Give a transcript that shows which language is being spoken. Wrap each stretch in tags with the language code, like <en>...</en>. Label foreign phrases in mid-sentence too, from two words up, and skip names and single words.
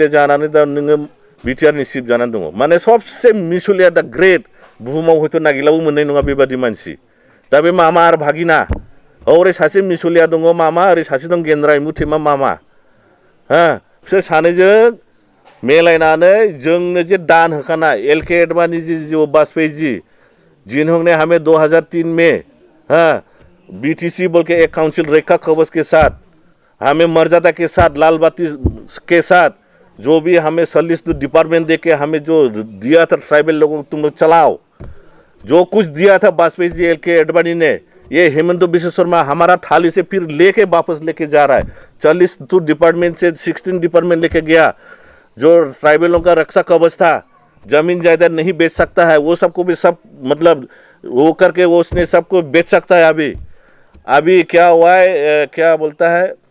<brx>जानानै दा नोङो बिटिआरनि चिफ जानानै दङ माने सबसे मिसुलिया दा ग्रेट बुहुमाव हयथ' नागिरलाबो मोननाय नङा बेबादि मानसि दा बे मामा आरो भागिना ओरै सासे मिसुलिया दङ मामा ओरै सासे दं गेन्द्रा इमुथेमा मामा बिसोर सानैजों मेलायनानै जोंनो जे दान होखानाय LK एडवाणी</brx> <hi>जी जो वाजपेयी जी जिन्होंने हमें 2003 में BTC बोल के एक काउंसिल रेखा कवच के साथ हमें मर्यादा के साथ लाल बाती के साथ जो भी हमें सलिस डिपार्टमेंट दे के हमें जो दिया था ट्राइबल लोगों को तुम लोग चलाओ जो कुछ दिया था वाजपेयी जी LK एडवाणी ने ये हेमंत विश्व शर्मा हमारा थाली से फिर लेके वापस लेके जा रहा है 40 डिपार्टमेंट से 16 डिपार्टमेंट लेके गया जो ट्राइबलों का रक्षा कवच था जमीन जायदाद नहीं बेच सकता है वो सबको भी सब मतलब वो करके वो उसने सबको बेच सकता है अभी क्या हुआ है क्या बोलता है</hi>